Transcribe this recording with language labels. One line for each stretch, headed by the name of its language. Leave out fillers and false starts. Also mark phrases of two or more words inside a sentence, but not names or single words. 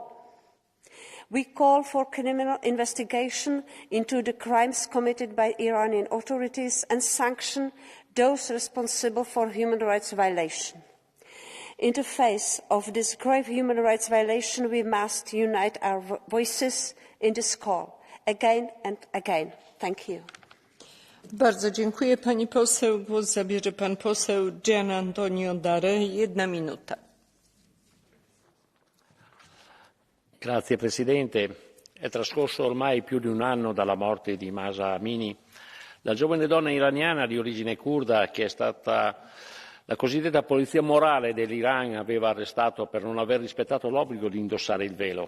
English: We call for criminal investigation into the crimes committed by Iranian authorities and sanction those responsible for human rights violation. In the face of this grave human rights violation, we must unite our voices in this call again and again. Thank you.
Polish: Bardzo dziękuję pani poseł. Głos zabierze pan poseł Gian Antonio Dare. 1 minuta.
Italian: Grazie Presidente. È trascorso ormai più di un anno dalla morte di Mahsa Amini, la giovane donna iraniana di origine curda che è stata la cosiddetta polizia morale dell'Iran aveva arrestato per non aver rispettato l'obbligo di indossare il velo.